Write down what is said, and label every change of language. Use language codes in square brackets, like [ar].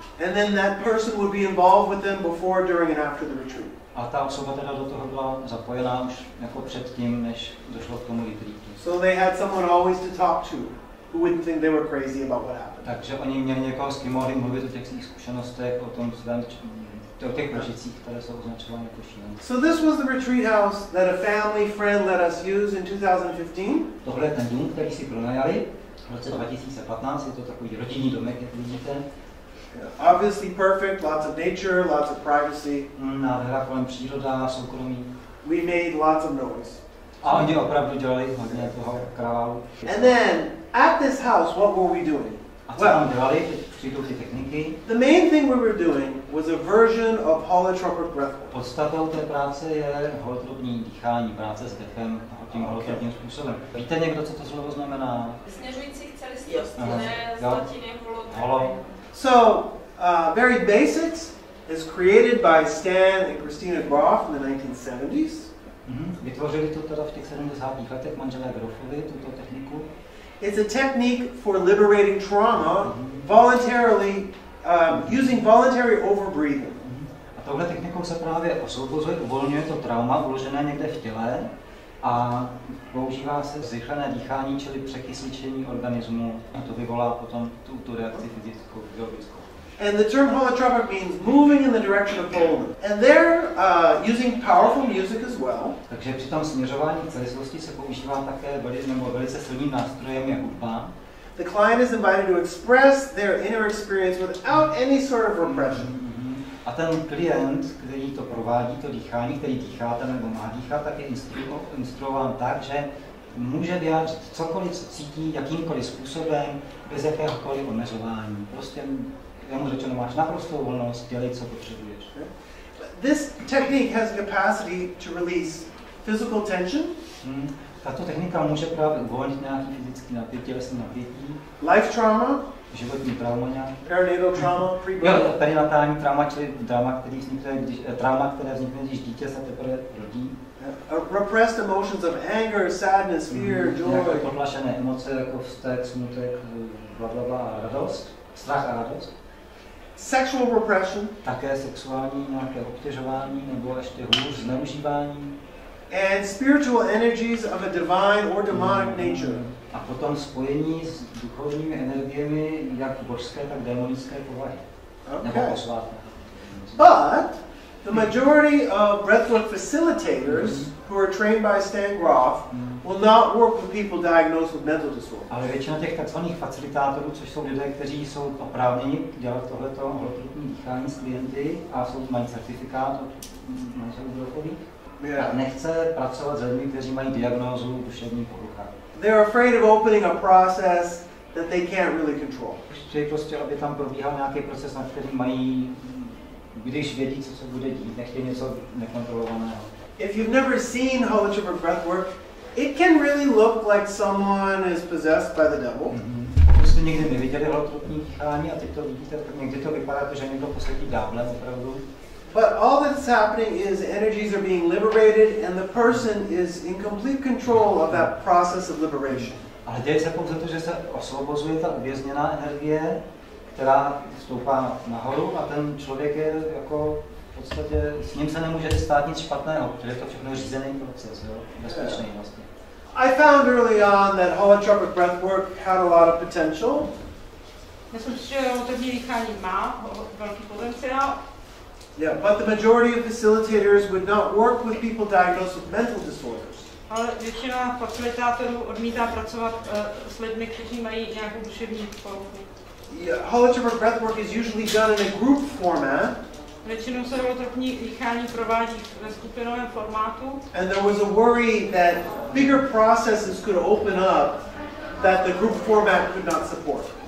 [en] And then that person would be involved with them before, during, and after the retreat. [cs] A ta osoba teda do toho byla zapojená už jako předtím, než došlo k tomu retreatu. [en] So they had someone always to talk to, who wouldn't think they were crazy about what happened. [cs] Takže oni měli někoho, s kým mohli mluvit o těch svých zkušenostech, o tom svém, o těch prožitcích, které jsou označovány jako šílené. [en] So this was the retreat house that a family friend let us use in 2015. [cs] Tohle je ten dům, který si pronajali v roce 2015, je to takový rodinný domek, jak vidíte. [en] Obviously perfect, lots of nature, lots of privacy. [cs] Nádhera kolem příroda, soukromí. [en] We made lots of noise. [cs] A oni opravdu dělali hodně toho kraválu. [en] And then, at this house, what were we doing? [cs] A co tam dělali, teď přijdou ty techniky. [en] The main thing we were doing was a version of holotropní Blackwell. [cs] Podstatou té práce je holotropní dýchání, práce s dechem a tím holotropním způsobem. Víte někdo, co to slovo znamená? Směřující k celistvosti, ne zlatiny, holo. [en] So, very basics is created by Stan and Christina Groff in the 1970s. [cs] Vytvořili to teda v těch 70. letech manželé Groffovi, tuto techniku. [en] It's a technique for liberating trauma voluntarily, using voluntary overbreathing. [cs] A touhle technikou se právě osvobozuje, uvolňuje to trauma uložené někde v těle a používá se zrychlené dýchání, čili překysličení organismu, a to vyvolá potom tu reakci fyzickou, biologickou. [en] And the term holotropic means moving in the direction of wholeness. And they're using powerful music as well. [cs] Takže při tom směřování k celistvosti se používá také velice silným nástrojem je hudba. [en] The client is invited to express their inner experience without any sort of repression. [cs] A ten klient, který to provádí, to dýchání, který dýcháte nebo má dýchat, tak je instruován tak, že může vyjádřit cokoliv, co cítí, jakýmkoliv způsobem, bez jakéhokoliv omezování. Prostě je mu řečeno, máš naprostou volnost, dělej, co potřebuješ. [en] This technique has capacity to release physical tension. [cs] Tato technika může právě uvolnit nějaký fyzický napětí, tělesný napětí. [en] Life trauma. [cs] Životní trauma nějaký. [en] Perinatal trauma, [cs] jo, perinatální trauma, čili trauma, které vznikne, když dítě se teprve rodí. [en] Repressed emotions of anger, sadness, fear, joy. [cs] Nějaké potlačené emoce jako vztek, smutek, blablabla a radost. Strach a radost. [en] Sexual repression. [cs] Také sexuální nějaké obtěžování nebo ještě hůř zneužívání. [en] And spiritual energies of a divine or demonic nature. [cs] A potom spojení s duchovními energiemi jak božské, tak démonické povahy. Nebo posvátné. [en] But the majority of breathwork facilitators who are trained by Stan Groff will not work with people diagnosed with mental disorders. [cs] Ale většina těch takzvaných facilitátorů, což jsou lidé, kteří jsou oprávněni dělat tohleto holotropní dýchání s klienty a mají certifikát od manželů Groffových, a nechce pracovat s lidmi, kteří mají diagnózu duševní porucha. [en] They're afraid of opening a process that they can't really control. [cs] Chtějí prostě, aby tam probíhal nějaký proces, na který mají, když vědí, co se bude dít, nechtějí něco nekontrolovaného. [en] If you've never seen holotropic breathwork, it can really look like someone is possessed by the devil. [cs] Jste někdy neviděli holotropní dýchání a teď to vidíte, tak někdy to vypadá, že někdo posadí ďáblem opravdu. [en] But all that's happening is energies are being liberated and the person is in complete control of that process of liberation. [cs] Ale děje se pouze to, že se osvobozuje ta uvězněná energie, která stoupá nahoru a ten člověk je jako v podstatě, s ním se nemůže stát nic špatného, protože je to všechno řízený proces, jo? Bezpečný vlastně. [en] I found early on that holotropic breathwork had a lot of potential. [cs] Myslím si, že holotropní dýchání má velký potenciál. [en] Yeah, but the majority of facilitators would not work with people diagnosed with mental disorders. [cs] Ale většina facilitátorů odmítá pracovat s lidmi, kteří mají nějakou duševní poruchu. [en] Yeah, holotropic breathwork is usually done in a group format. [cs] Většinou se holotropní dýchání provádí ve skupinovém formátu. [en] And there was a worry that bigger processes could open up that the group format could not support.